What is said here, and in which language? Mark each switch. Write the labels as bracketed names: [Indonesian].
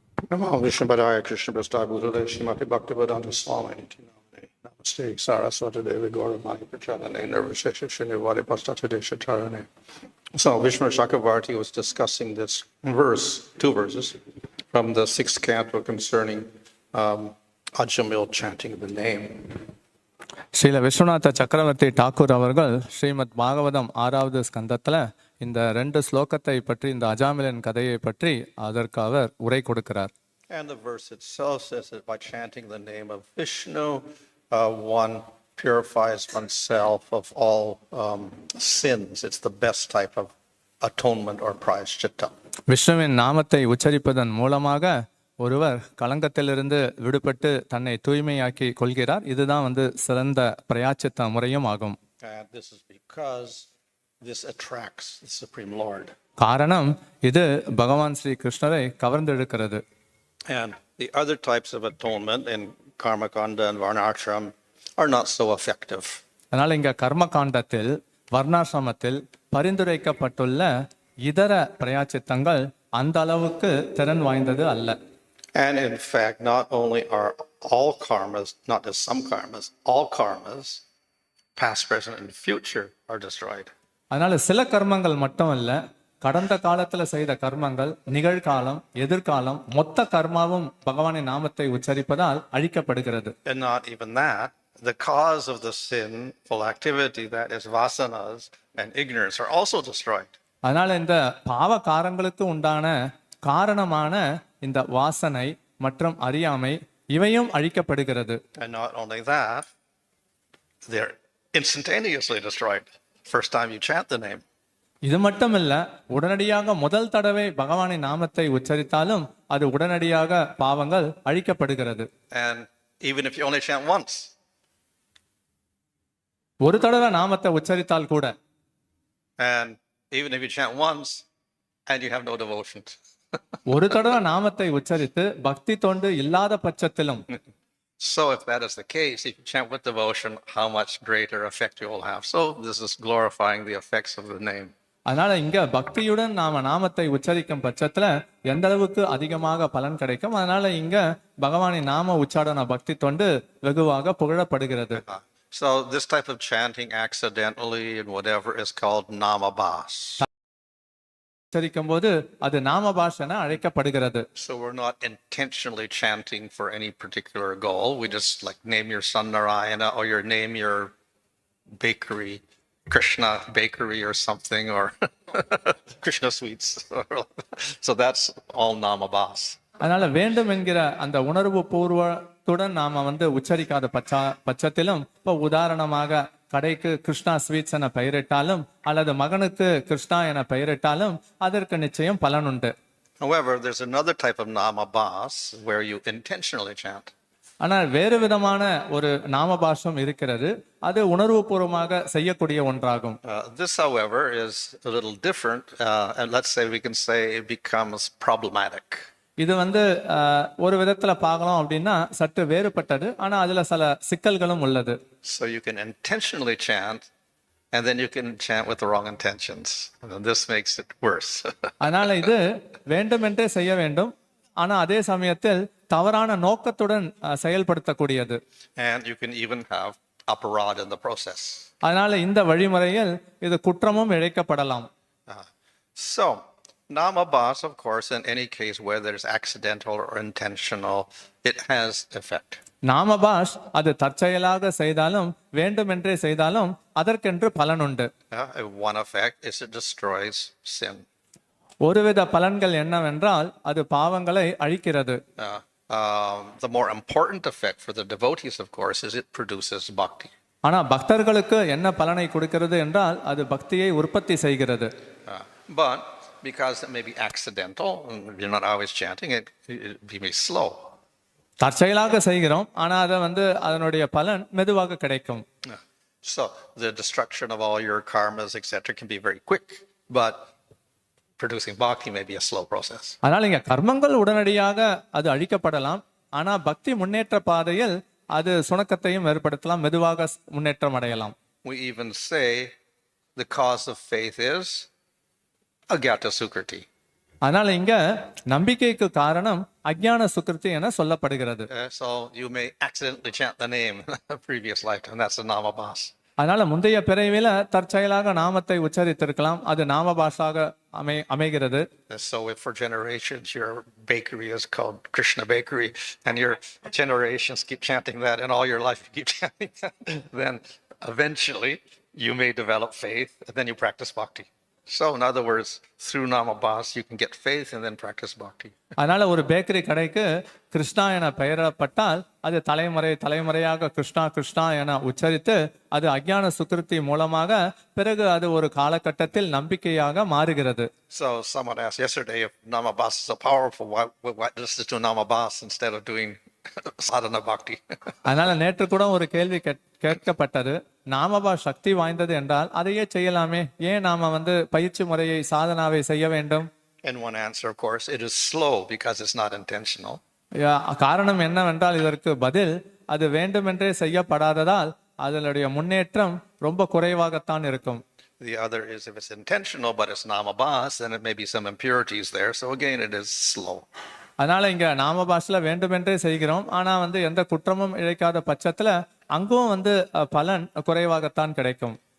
[Sanskrit] Namo Vishnu Padaya Krishna Prasthaya Bhutale Srimati Bhaktivedanta Swami Namaste Saraswati Devi Gaura Mani Prachadane Nirvishesha Srinivadi Pastate Shatarane. [English] So Vishnu Chakravarti was discussing this verse, two verses, from the 6th canto concerning Ajamil chanting the name. [Tamil] Srila Viswanatha சக்கரவர்த்தி டாக்கூர் அவர்கள் ஸ்ரீமத் பாகவதம் 6வது ஸ்கந்தத்தில் இந்த 2 ஸ்லோகத்தை பற்றி, இந்த அஜாமிலன் கதையை பற்றி அதற்கு அவர் உரை கொடுக்கிறார். [English] And the verse itself says that by chanting the name of Vishnu, one purifies oneself of all sins. It's the best type of atonement or prayaschitta. [Tamil] விஷ்ணுவின் நாமத்தை உச்சரிப்பதன் மூலமாக ஒருவர் களங்கத்திலிருந்து விடுபட்டு தன்னை தூய்மையாக்கி கொள்கிறார். இதுதான் சிறந்த பிரயாச்சித்த முறையும் ஆகும். [English] And this is because this attracts the Supreme Lord. [Tamil] காரணம் இது பகவான் ஸ்ரீ கிருஷ்ணரை கவர்ந்தெழுக்கிறது. [English] And the other types of atonement in Karmakanda and Varnashram are not so effective. [Tamil] அதனால இங்க கர்ம காண்டத்தில் வர்ணாசிரமத்தில் பரிந்துரைக்கப்பட்டுள்ள இதர பிரயாச்சித்தங்கள் அந்த அளவுக்கு திறன் வாய்ந்தது அல்ல. [English] And in fact, not only are all karmas, not just some karmas, all karmas, past, present, and future, are destroyed. [Tamil] அதனால சில கர்மங்கள் மட்டும் இல்ல, கடந்த காலத்துல செய்த கர்மங்கள், நிகழ்காலம், எதிர்காலம், மொத்த கர்மாவும் பகவானின் நாமத்தை உச்சரிப்பதால் அழிக்கப்படுகிறது. [English] And not even that, the cause of the sinful activity, that is vasanas and ignorance, are also destroyed. [Tamil] அதனால இந்த பாவ காரங்களுக்கு உண்டான காரணமான இந்த வாசனை மற்றும் அறியாமை இவையும் அழிக்கப்படுகிறது. [English] And not only that, they're instantaneously destroyed first time you chant the name. [Tamil] இது மட்டும் இல்ல, உடனடியாக முதல் தடவை பகவானின் நாமத்தை உச்சரித்தாலும் அது உடனடியாக பாவங்கள் அழிக்கப்படுகிறது. [English] And even if you only chant once, [Tamil] ஒரு தடவை நாமத்தை உச்சரித்தால் கூட, [English] and even if you chant once and you have no devotion, [Tamil] ஒரு தடவை நாமத்தை உச்சரித்து பக்தி தொண்டு இல்லாத பட்சத்திலும், [English] So if that is the case, if you chant with devotion, how much greater effect you will have. So this is glorifying the effects of the name. [Tamil] அதனால இங்க பக்தியுடன் நாம நாமத்தை உச்சரிக்கும் பட்சத்துல எந்த அளவுக்கு அதிகமாக பலன் கிடைக்கும். அதனால இங்க பகவானின் நாம உச்சாடன பக்தி தொண்டு வெகுவாக புகழப்படுகிறது. [English] So this type of chanting accidentally and whatever is called namabas. [Tamil] உச்சரிக்கும் போது அது நாமபாஷ் என அழைக்கப்படுகிறது. [English] So we're not intentionally chanting for any particular goal. We just like name your son Narayana, or your name your bakery, Krishna bakery or something, or Krishna sweets. So that's all namabas. [Tamil] அதனால வேண்டும் என்கிற அந்த உணர்வு பூர்வத்துடன் நாம உச்சரிக்காத பட்சத்திலும் இப்போ உதாரணமாக கடைக்கு Krishna sweets என பெயரிட்டாலும் அல்லது மகனுக்கு கிருஷ்ணா என பெயரிட்டாலும் அதற்கு நிச்சயம் பலன் உண்டு. [English] However, there's another type of namabas where you intentionally chant. [Tamil] ஆனால் வேறு விதமான ஒரு நாமபாஷம் இருக்கிறது, அது உணர்வுபூர்வமாக செய்யக்கூடிய ஒன்றாகும். [English] This, however, is a little different, and let's say we can say it becomes problematic. [Tamil] இது ஒரு விதத்துல பார்க்கலாம் அப்படின்னா சற்று வேறுபட்டது, ஆனா அதுல சில சிக்கல்களும் உள்ளது. [English] So you can intentionally chant, and then you can chant with the wrong intentions, and this makes it worse. [Tamil] அதனால இது வேண்டுமென்றே செய்ய வேண்டும், ஆனா அதே சமயத்தில் தவறான நோக்கத்துடன் செயல்படுத்தக்கூடியது. [English] And you can even have aparad in the process. [Tamil] அதனால இந்த வழிமுறையில் இது குற்றமும் இழைக்கப்படலாம். [English] So namabas, of course, in any case, whether it's accidental or intentional, it has effect. [Tamil] நாமபாஷ் அது தற்செயலாக செய்தாலும் வேண்டுமென்றே செய்தாலும் அதற்கென்று பலன் உண்டு. [English] One effect is it destroys sin. [Tamil] ஒருவித பலன்கள் என்னவென்றால் அது பாவங்களை அழிக்கிறது. [English] The more important effect for the devotees, of course, is it produces bhakti. [Tamil] ஆனா பக்தர்களுக்கு என்ன பலனை கொடுக்கிறது என்றால் அது பக்தியை உற்பத்தி செய்கிறது. [English] But because it may be accidental, and you're not always chanting it, it may be slow. [Tamil] தற்செயலாக செய்கிறோம், ஆனா அதை அதனுடைய பலன் மெதுவாக கிடைக்கும். [English] So the destruction of all your karmas, etc., can be very quick, but producing bhakti may be a slow process. [Tamil] அதனால இங்க கர்மங்கள் உடனடியாக அது அழிக்கப்படலாம், ஆனா பக்தி முன்னேற்ற பாதையில் அது சுணக்கத்தையும் ஏற்படுத்தலாம், மெதுவாக முன்னேற்றம் அடையலாம். [English] We even say the cause of faith is agyata sukriti. [Tamil] அதனால இங்க நம்பிக்கைக்கு காரணம் அஜ்ஞான சுக்ருதி என சொல்லப்படுகிறது. [English] So you may accidentally chant the name in a previous lifetime. That's a namabas. [Tamil] அதனால முந்தைய பிறவில தற்செயலாக நாமத்தை உச்சரித்திருக்கலாம், அது நாமபாஷாக அமைகிறது. [English] So if for generations your bakery is called Krishna Bakery, and your generations keep chanting that, and all your life you keep chanting that, then eventually you may develop faith, and then you practice bhakti. So in other words, through namabas you can get faith and then practice bhakti. [Tamil] அதனால ஒரு bakery கடைக்கு கிருஷ்ணா என பெயரப்பட்டால் அது தலைமுறையாக கிருஷ்ணா கிருஷ்ணா என உச்சரித்து அது அஜ்ஞான சுக்ருதி மூலமாக பிறகு அது ஒரு காலகட்டத்தில் நம்பிக்கையாக மாறுகிறது. [English] So someone asked yesterday, if namabas is so powerful, why just do namabas instead of doing sadhana bhakti? [Tamil] அதனால நேற்று கூட ஒரு கேள்வி கேட்கப்பட்டது, நாமபா சக்தி வாய்ந்தது என்றால் அதையே செய்யலாமே, ஏன் நாம பயிற்சி முறையை சாதனாவை செய்ய வேண்டும்? [English] And one answer, of course, it is slow because it's not intentional. [Tamil] காரணம் என்னவென்றால் இதற்கு பதில் அது வேண்டுமென்றே செய்யப்படாததால் அதனுடைய முன்னேற்றம் ரொம்ப குறைவாகத்தான் இருக்கும். [English] The other is if it's intentional but it's namabas, then it may be some impurities there. So again, it is slow. [Tamil] அதனால இங்க நாமபாஷில வேண்டுமென்றே செய்கிறோம், ஆனா எந்த குற்றமும் இழைக்காத பட்சத்துல அங்கும் பலன் குறைவாகத்தான் கிடைக்கும்.